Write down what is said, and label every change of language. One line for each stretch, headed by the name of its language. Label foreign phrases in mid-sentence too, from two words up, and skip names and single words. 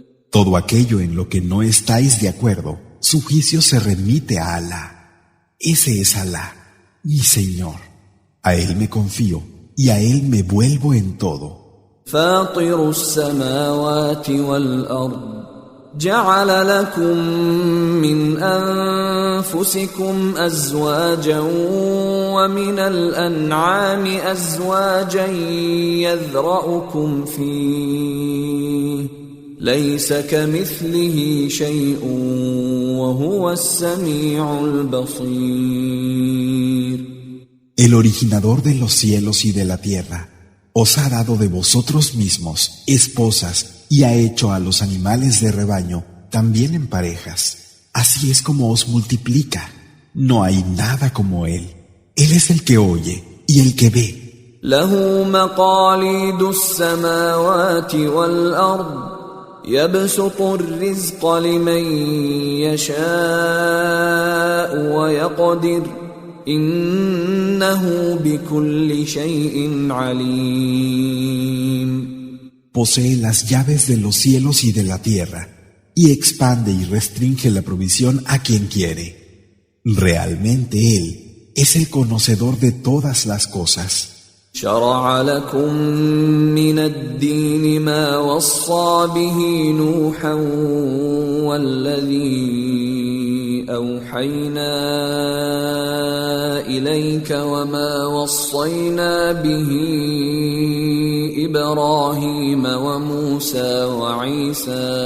Spanish: Todo aquello en lo que no estáis de acuerdo, su juicio se remite a Alá. Ese es Alá, mi Señor. A Él me confío y a Él me vuelvo en todo.
Arabic: فاطر السماوات والأرض جعل لكم من أنفسكم أزواجا ومن الأنعام أزواجا يذرأكم فيه ليس كمثله شيء وهو السميع البصير.
Spanish: El originador de los cielos y de la tierra os ha dado de vosotros mismos esposas y ha hecho a los animales de rebaño también en parejas. Así es como os multiplica. No hay nada como Él. Él es el que oye y el que ve.
Arabic: له مقاليد السماوات والأرض يبسط الرزق لمن يشاء ويقدر إنه بكل شيء عليم.
Spanish: Posee las llaves de los cielos y de la tierra y expande y restringe la provisión a quien quiere. Realmente Él es el conocedor de todas las cosas.
Arabic: شرع لكم من الدين ما وصى به نوحا والذي أوحينا إليك وما وصينا به إبراهيم وموسى وعيسى